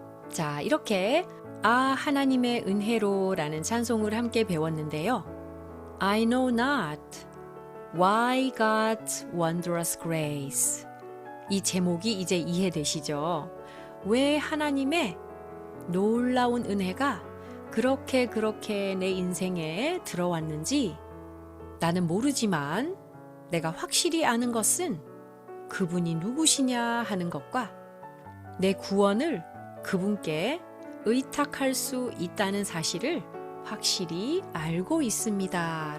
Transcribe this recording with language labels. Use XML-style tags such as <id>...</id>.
<ko>자, 이렇게 아 하나님의 은혜로라는 찬송을 함께 배웠는데요.</ko> <en>I know not why God's wondrous grace.</en> <ko>이 제목이 이제 이해되시죠? 왜 하나님의 놀라운 은혜가 그렇게 내 인생에 들어왔는지 나는 모르지만 내가 확실히 아는 것은 그분이 누구시냐 하는 것과 내 구원을 그분께 의탁할 수 있다는 사실을 확실히 알고 있습니다.</ko>